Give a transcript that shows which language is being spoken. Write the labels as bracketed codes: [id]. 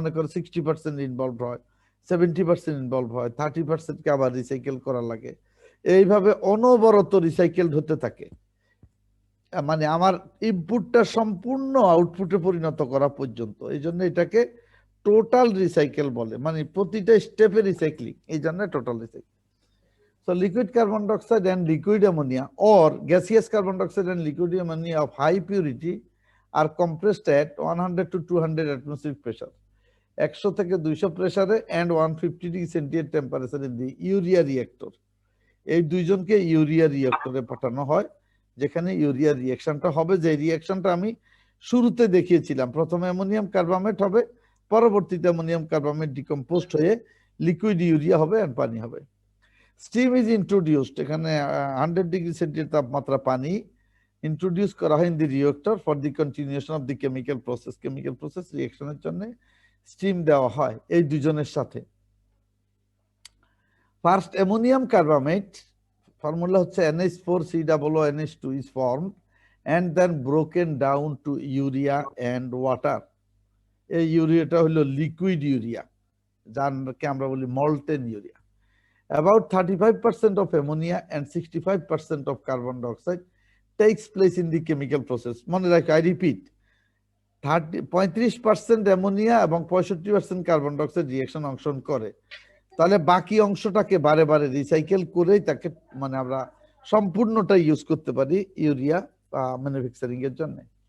[bn] মনে করো 60% ইনভলভ হয়, 70% ইনভলভ হয়, 30%কে আবার রিসাইকেল করা লাগে। এইভাবে অনবরত রিসাইকেল হতে থাকে, মানে আমার ইনপুটটা সম্পূর্ণ আউটপুটে পরিণত করা পর্যন্ত। এই জন্য এটাকে টোটাল রিসাইকেল বলে, মানে প্রতিটা স্টেপে রিসাইক্লিং, এই জন্য total recycle. [en] So liquid carbon dioxide and liquid ammonia or gaseous carbon dioxide and liquid ammonia of high purity are compressed at 100 to 200 atmospheric pressure, [bn] 100 থেকে 200 প্রেসারে [en] and 150 degree centigrade temperature in the urea reactor. [bn] এই দুইজনকে urea রিঅ্যাক্টরে পাঠানো হয়, যেখানে urea রিঅ্যাকশনটা হবে, যে রিঅ্যাকশনটা আমি শুরুতে দেখিয়েছিলাম। প্রথমে অ্যামোনিয়াম কার্বামেট হবে, পরবর্তীতে অ্যামোনিয়াম কার্বামেট ডিকম্পোজড হয়ে লিকুইড ইউরিয়া হবে আর পানি হবে। [en] steam is introduced, [bn] এখানে 100 ডিগ্রি সেন্টিগ্রেড তাপমাত্রা পানি ইন্ট্রোডিউস করা হয় [en] In the reactor for the continuation of the chemical process. [bn] Chemical process রিঅ্যাকশনের জন্য স্টিম দেওয়া হয় এই দুজনের সাথে। [en] first ammonium carbamate, [bn] ফর্মুলা হচ্ছে [en] NH4COONH2 is formed and then broken down to urea and water. [bn] এই ইউরিয়াটা হলো লিকুইড ইউরিয়া, যাকে আমরা বলি molten urea. [en] About 35% of ammonia and 65% of carbon dioxide takes place in the chemical process. [bn] মনে রাখো, [en] I repeat, [bn] 35% ammonia এবং 65% carbon dioxide reaction অংশগ্রহণ করে। তাহলে বাকি অংশটাকে বারে বারে রিসাইকেল করে তাকে মানে আমরা সম্পূর্ণটা ইউজ করতে পারি ইউরিয়া ম্যানুফ্যাকচারিং এর জন্য।